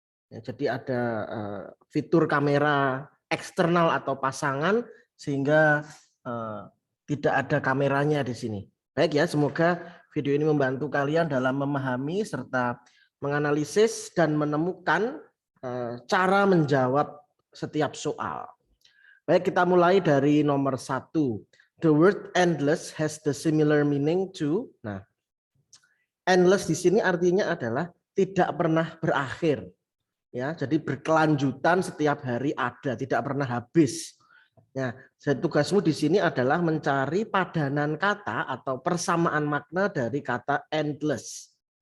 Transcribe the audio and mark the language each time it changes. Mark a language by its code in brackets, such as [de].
[id] Ya, jadi ada fitur kamera eksternal atau pasangan sehingga tidak ada kameranya di sini. Baik ya, semoga video ini membantu kalian dalam memahami serta menganalisis dan menemukan cara menjawab setiap soal. Baik, kita mulai dari nomor 1. [en] The word endless has the similar meaning to. [id] Nah, endless di sini artinya adalah tidak pernah berakhir. Ya, jadi berkelanjutan setiap hari ada, tidak pernah habis. Nah, jadi tugasmu di sini adalah mencari padanan kata atau persamaan makna dari kata endless.